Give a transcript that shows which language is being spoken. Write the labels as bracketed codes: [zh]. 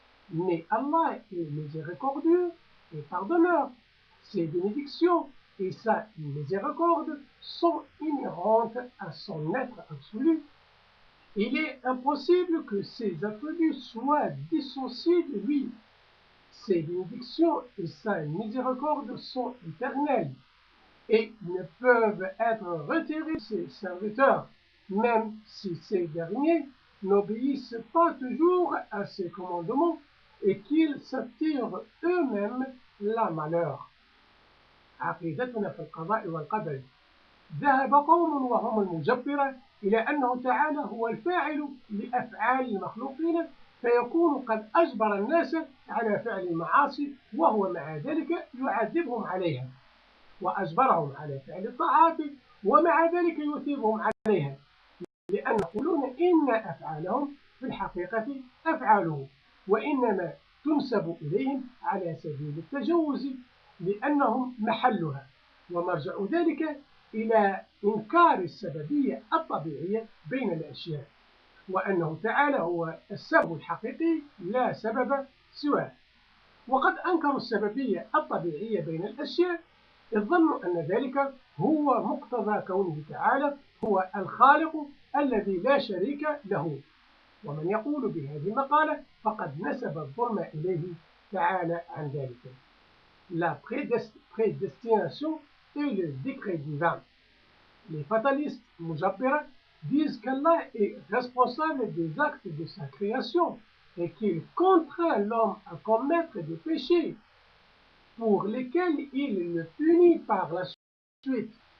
[fr] Mais Allah est miséricordieux et pardonneur. Ses bénédictions et sa miséricorde sont inhérentes à son être absolu. Il est impossible que ces attributs soient dissociés de lui. Ses bénédictions et sa miséricorde sont éternelles et ne peuvent être retirées de ses serviteurs, même si ces derniers n'obéissent pas toujours à ses commandements et qu'ils s'attirent eux-mêmes la malheur. [ar] عقيدتنا في القضاء والقدر. ذهب قوم وهم المجبرة إلى أنه تعالى هو الفاعل لأفعال المخلوقين، فيكون قد أجبر الناس على فعل المعاصي وهو مع ذلك يعذبهم عليها. وأجبرهم على فعل الطاعات ومع ذلك يثيبهم عليها، لأن يقولون إن أفعالهم في الحقيقة أفعاله، وإنما تنسب إليهم على سبيل التجوز لأنهم محلها، ومرجع ذلك إلى إنكار السببية الطبيعية بين الأشياء، وأنه تعالى هو السبب الحقيقي لا سبب سواه. وقد أنكروا السببية الطبيعية بين الأشياء إذ ظنوا أن ذلك هو مقتضى كونه تعالى هو الخالق الذي لا شريك له. ومن يقول بهذه المقالة فقد نسب الظلم إليه تعالى عن ذلك. [fr] La prédestination et le décret divin. Les fatalistes mujabbira disent qu'Allah est responsable des actes de sa création et qu'il contraint l'homme à commettre des péchés pour lesquels il le punit par la suite.